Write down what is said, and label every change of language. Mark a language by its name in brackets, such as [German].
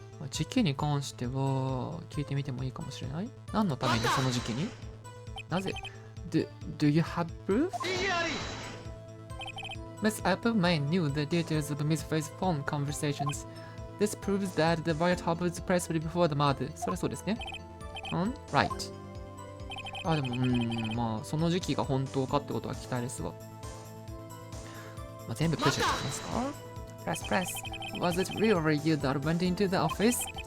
[Japanese] 時期に関しては聞いてみてもいいかもしれない。何のためにその時期になぜ [English] do you have proof? Miss Apple May knew the details of Miss Fay's phone conversations. This proves that the wiretap was pressed before the murder. [Japanese] それそうですね。 [English] Right. [Japanese] でも、まあ、その時期が本当かってことは期待ですが。まあ、全部プッシュしてみますか Press. [English] Was it really you that went into the office?